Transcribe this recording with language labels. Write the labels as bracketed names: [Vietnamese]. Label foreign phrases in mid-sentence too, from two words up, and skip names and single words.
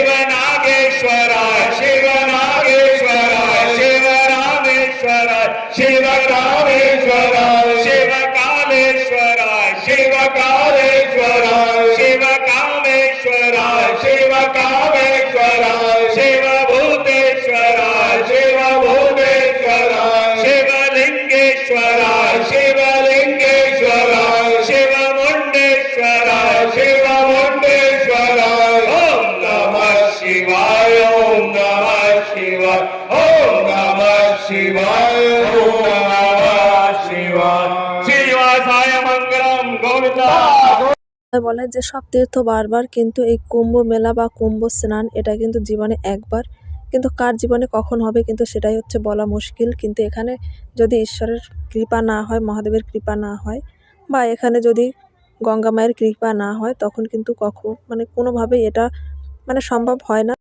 [Sanskrit] नागेश्वर शिव नागेश्वर शिव रामेश्वर शिव रामेश्वर शिव कालेश्वर शिव कालेश्वर शिव कामेश्वर शिव कामेश्वर शिव भूतेश्वर शिव भूतेश्वर शिव लिंगेश्वर शिव लिंगेश्वर शिव मुंडेश्वर शिव मुंडेश्वर। ओम नमः शिवाय ओम नमः शिवाय ओम नमः शिवाय ओम नमः शिवाय। शिवाय मंगलम गोविंदा। [Bangla] বলে যে সব তীর্থ বারবার, কিন্তু এই কুম্ভ মেলা বা কুম্ভ স্নান এটা কিন্তু জীবনে একবার, কিন্তু কার জীবনে কখন হবে কিন্তু সেটাই হচ্ছে বলা মুশকিল। কিন্তু এখানে যদি ঈশ্বরের কৃপা না হয়, মহাদেবের কৃপা না হয়, বা এখানে যদি গঙ্গা মায়ের কৃপা না হয়, তখন কিন্তু কোনোভাবেই এটা সম্ভব হয় না।